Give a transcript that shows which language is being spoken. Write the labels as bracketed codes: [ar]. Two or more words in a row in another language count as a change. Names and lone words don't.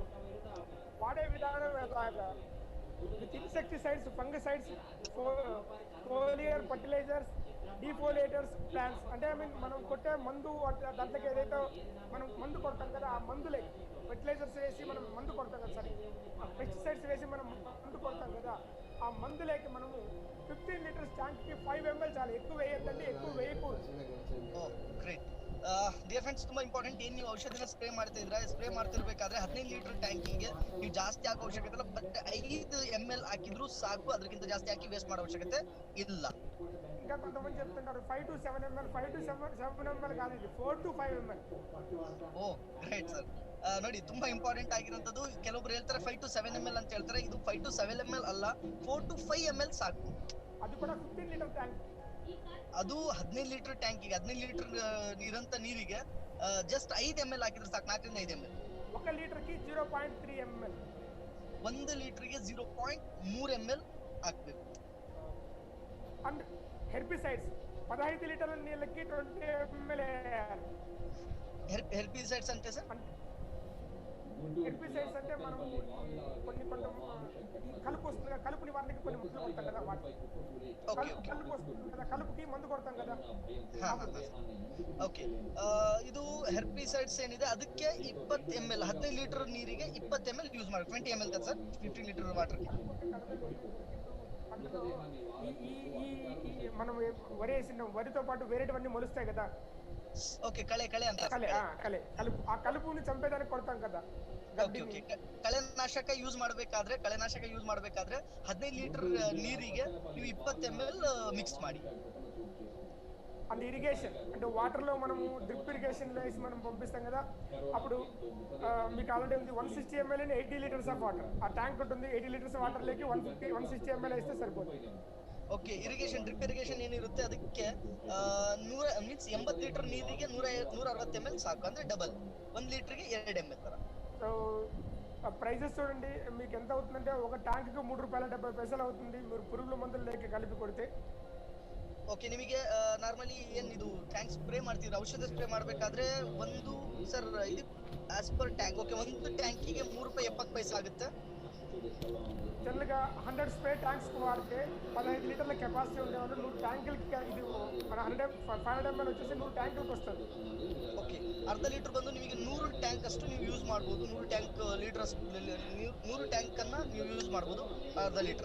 [te] వాడే విధానం [en] with insecticides, fungicides, foliar fertilizers, defoliators plants. [te] అంటే [en] I mean [te] మనం కొట్టే మందు దాంట్లోకి ఏదైతే మనం మందు కొడతాం కదా, ఆ మందులే ఫెర్టిలైజర్స్ వేసి మనం మందు కొడతాం కదా, సరే పెస్టిసైడ్స్ వేసి మనం మందు కొడతాం కదా, ఆ మందులేకి మనము 15 లీటర్స్ ట్యాంక్కి 5 ml చాలు. ఎక్కువ వేయద్దండి, ఎక్కువ వేయకూడదు. [en] great dear friends, [kn] ತುಂಬಾ ಇಂಪಾರ್ಟೆಂಟ್. ಏನ್ ನೀವು ಔಷಧಿನ ಸ್ಪ್ರೇ ಮಾಡ್ತಿದ್ರೆ, ಸ್ಪ್ರೇ ಮಾಡ್ತಿರ್ಬೇಕಾದ್ರೆ 15 ಲೀಟರ್ ಟ್ಯಾಂಕಿಂಗ್ಗೆ ನೀವು ಜಾಸ್ತಿ ಹಾಕೋ ಅವಶ್ಯಕತೆ ಇಲ್ಲ. ಬಟ್ 5 ml ಹಾಕಿದ್ರು ಸಾಕು, ಅದಕ್ಕಿಂತ ಜಾಸ್ತಿ ಹಾಕಿ ವೇಸ್ಟ್ ಮಾಡೋ ಅವಶ್ಯಕತೆ ಇಲ್ಲ. [te] ఇంకా కొంతమంది చెప్తుంటారు 5 to 7 ml, 5 to 7 ml కాదు, ఇది 4 to 5 ml. [en] O great sir. [kn] ನೋಡಿ, ತುಂಬಾ ಇಂಪಾರ್ಟೆಂಟ್ ಆಗಿರೋಂಥದ್ದು. ಕೆಲವೊಬ್ರು ಹೇಳ್ತಾರೆ 5 to 7 ml ಅಂತ ಹೇಳ್ತಾರೆ. ಇದು 5 to 7 ml ಅಲ್ಲ, 4 to 5 ml ಸಾಕು. [te] అది కూడా 15 లీటర్ ట్యాంక్. [kn] ಅದು 15 ಲೀಟರ್ ಟ್ಯಾಂಕಿಗೆ, 15 ಲೀಟರ್ ಇರಂತ ನೀರಿಗೆ ಜಸ್ಟ್ 5 ml ಹಾಕಿದ್ರೆ ಸಾಕು, 4 ರಿಂದ 5 ml. [te] 1 లీటర్కి 0.3 ml. [kn] 1 ಲೀಟರ್ಗೆ 0.3 ml ಹಾಕ್ಬೇಕು. [en] and herbicides [te] 15 లీటర్ల నీళ్ళకి 20 ml వేయాలి. హెర్బిసైడ్స్ అంటే సార్, హెర్బిసైడ్స్ అంటే మనం కొన్ని కలుపు వస్తుంది కదా, కలుపు నివారణకి కొన్ని మందులు కొడతాం కదా, కలుపు వస్తుంది కదా, కలుపుకి మందు కొడతాం కదా. [kn] ಓಕೆ, ಇದು ಹೆರ್ಬಿಸೈಡ್ಸ್ ಏನಿದೆ ಅದಕ್ಕೆ 20 ml, 15 ಲೀಟರ್ ನೀರಿಗೆ 20 ml ಯೂಸ್ ಮಾಡಿ. [te] 20 ml కదా సార్, 15 లీటర్ వాటర్కి. మనం వరి వేసిన వరితో పాటు వేరేటివన్నీ మొలుస్తాయి కదా. [kn] ఓకే, కಳೆ ಅಂತ. [te] కలుపు, ఆ కలుపుని చంపేదానికి కొడతాం కదా. [kn] ಓಕೆ ಓಕೆ, ಕಳೆನಾಶಕ ಯೂಸ್ ಮಾಡಬೇಕಾದ್ರೆ 15 ಲೀಟರ್ ನೀರಿಗೆ ನೀವು 20 ml ಮಿಕ್ಸ್ ಮಾಡಿ. [en] and irrigation [te] అంటే వాటర్లో మనము డ్రిప్ ఇరిగేషన్లో వేసి మనం పంపిస్తాం కదా, అప్పుడు మీకు ఆల్రెడీ ఉంది 160 ml అని 80 [en] litres of water. [te] ఆ ట్యాంక్ ఉంటుంది, 80 లీటర్స్ వాటర్లోకి 160 ml వేస్తే సరిపోతుంది. [kn] ಓಕೆ, ಇರಿಗೇಷನ್, [en] drip irrigation [kn] ಏನಿರುತ್ತೆ ಅದಕ್ಕೆ 80 ಲೀಟರ್ ನೀರಿಗೆ 160 ml ಸಾಕು, ಅಂದ್ರೆ ಡಬಲ್. 1 ಲೀಟರ್ಗೆ 2 ml ತರ. [te] సో ప్రైజెస్ చూడండి, మీకు ఎంత అవుతుందంటే ఒక ట్యాంక్కి ₹3.70 అవుతుంది, మీరు పురుగుల మందులు లేక కలిపి కొడితే. [kn] ಓಕೆ, ನಿಮಗೆ ನಾರ್ಮಲಿ ಏನ್ ಇದು ಟ್ಯಾಂಕ್ ಸ್ಪ್ರೇ ಮಾಡ್ತೀವಿ, ಔಷಧ ಸ್ಪ್ರೇ ಮಾಡಬೇಕಾದ್ರೆ ಒಂದು ಸರ್ ಇದು [en] as per tank. [kn] ಓಕೆ, ಒಂದು ಟ್ಯಾಂಕಿಗೆ ₹3.70 ಆಗುತ್ತೆ. [te] జనరల్గా 100 [en] spray tanks [te] వాడితే 15 లీటర్ల కెపాసిటీ ఉండేవాళ్ళు 100 ట్యాంకులకి ఇది మన 500 ml వచ్చేసి 100 ట్యాంకులకి వస్తుంది. [kn] ಓಕೆ ಅರ್ಧ ಲೀಟರ್ ಬಂದು ನಿಮಗೆ 100 ಟ್ಯಾಂಕ್ ಅಷ್ಟು ನೀವು ಯೂಸ್ ಮಾಡ್ಬೋದು. 100 [en] tank litre [kn] 100 ಟ್ಯಾಂಕ್ ಅನ್ನ ನೀವು ಯೂಸ್ ಮಾಡ್ಬೋದು ಅರ್ಧ ಲೀಟರ್ನ.